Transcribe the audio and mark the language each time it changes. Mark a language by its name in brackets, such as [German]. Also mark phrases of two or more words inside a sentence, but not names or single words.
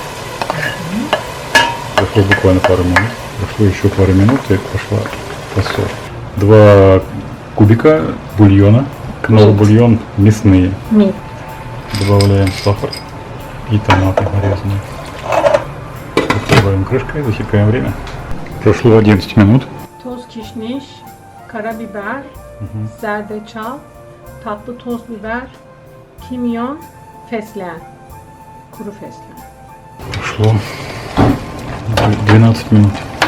[Russian] Прошло буквально пару минут. Прошло еще пару минут и пошла фасоль. 2 кубика бульона. Но бульон мясные. Добавляем сахар и томаты нарезанные. Закрываем крышкой, засекаем время. Прошло 11 минут. [Turkish] Toz kişniş, karabiber, zerdeçal, tatlı toz biber, kimyon, fesleğen, kuru fesleğen. [Russian] Прошло 12 минут.